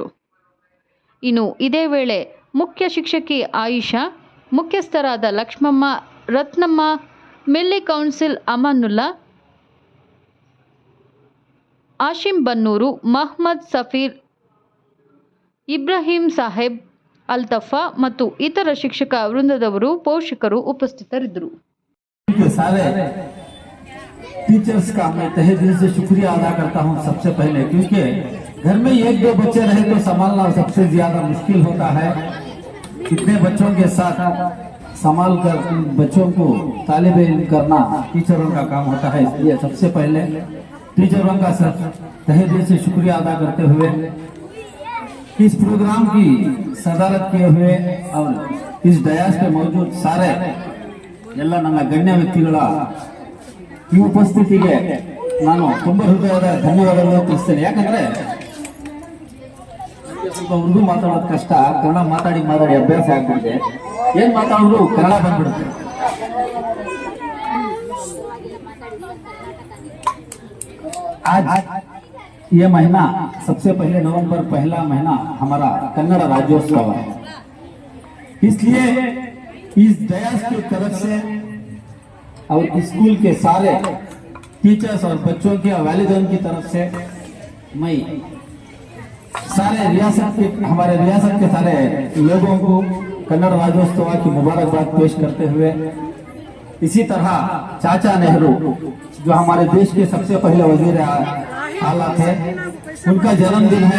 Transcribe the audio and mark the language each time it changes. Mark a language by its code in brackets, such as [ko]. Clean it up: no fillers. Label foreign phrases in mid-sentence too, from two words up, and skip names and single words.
[kn] ಇನ್ನು ಇದೇ ವೇಳೆ ಮುಖ್ಯ ಶಿಕ್ಷಕಿ ಆಯಿಷಾ, ಮುಖ್ಯಸ್ಥರಾದ ಲಕ್ಷ್ಮಮ್ಮ, ರತ್ನಮ್ಮ, ಮಿಲ್ಲಿ ಕೌನ್ಸಿಲ್ ಅಮಾನುಲ್ಲಾ, ಆಶಿಂ ಬನ್ನೂರು, ಮಹಮ್ಮದ್ ಸಫೀರ್, ಇಬ್ರಾಹಿಂ ಸಾಹೇಬ್, ಅಲ್ತಫಾ ಮತ್ತು ಇತರ ಶಿಕ್ಷಕ ವೃಂದದವರು, ಪೋಷಕರು ಉಪಸ್ಥಿತರಿದ್ದರು. [ur] سارے ٹیچرز کا میں تہہ دل سے شکریہ ادا کرتا ہوں سب سے پہلے، کیونکہ گھر میں ایک دو بچے رہے تو سنبھالنا سب سے زیادہ مشکل ہوتا ہے. اتنے بچوں کے ساتھ سنبھال کر بچوں کو طالب علم کرنا ٹیچروں کا کام ہوتا ہے. اس لیے سب سے پہلے ٹیچروں کا تہہ دل سے شکریہ ادا کرتے ہوئے اس پروگرام کی صدارت کیے ہوئے اور اس ڈائس پے موجود سارے [kn] ಎಲ್ಲ ನನ್ನ ಗಣ್ಯ ವ್ಯಕ್ತಿಗಳ ಈ ಉಪಸ್ಥಿತಿಗೆ ನಾನು ತುಂಬ ಹೃದಯದ ಧನ್ಯವಾದಗಳನ್ನು ತಿಳಿಸ್ತೇನೆ. ಯಾಕಂದ್ರೆ ಸ್ವಲ್ಪ ಉರ್ದು ಮಾತಾಡೋದು ಕಷ್ಟ, ಕನ್ನಡ ಮಾತಾಡಿ ಅಭ್ಯಾಸ ಆಗ್ಬಿಟ್ಟಿದೆ. ಏನ್ ಮಾತಾಡಿದ್ರು ಕನ್ನಡ ಬಂದ್ಬಿಡುತ್ತೆ. [ur] آج یہ مہینہ سب سے پہلے نومبر پہلا مہینہ ہمارا کنڑ راجیوتسو ہے، اس لیے اس ڈائس کی طرف سے اور اسکول کے سارے ٹیچرز اور بچوں کے والدین کی طرف سے میں سارے ہمارے ریاست کے سارے لوگوں کو کنڑ راجیوتسو کی مبارکباد پیش کرتے ہوئے، اسی طرح چاچا نہرو جو ہمارے دیش کے سب سے پہلے وزیر اعلیٰ تھے، ان کا جنم دن ہے.